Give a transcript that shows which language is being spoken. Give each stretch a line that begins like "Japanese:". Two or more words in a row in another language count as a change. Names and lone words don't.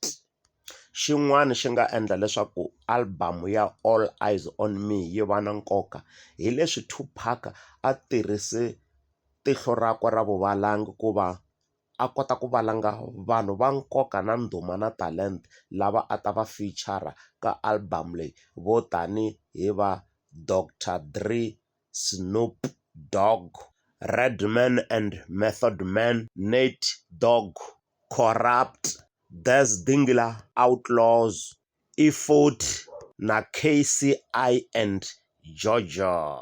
Tsonga: Xin'wana xi nga endla leswaku album ya All Eyes on Me yi va na nkoka hi leswi Tupac a tirhise tihlo rakwe ra vuvalangi ku va a kota ku valanga vanhu va nkoka na ndhuma na talent lava a ta va feature ka album leyi, vo tani hi va Dr. Dre, Snoop Dogg, Redman and Method Man, Nate Dogg, Corrupt, Dez Dingler, Outlaws, E40 na KCI and Georgia.